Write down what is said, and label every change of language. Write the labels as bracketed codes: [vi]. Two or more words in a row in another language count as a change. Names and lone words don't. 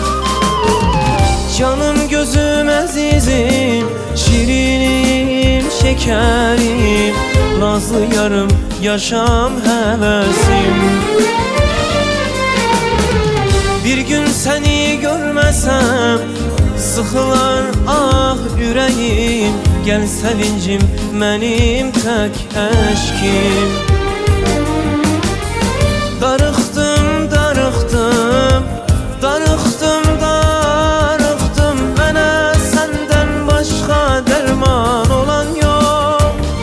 [az] Canım gözüm əzizim, şirinim şekerim, nazlı yarım yaşam həvəsim. [tr] Bir gün seni görmesem [az] sıxılar ah ürəyim, gel sevincim mənim tək əşkim. Darıxdım, darıxdım, darıxdım, darıxdım, mənə səndən başqa dərman olan yox.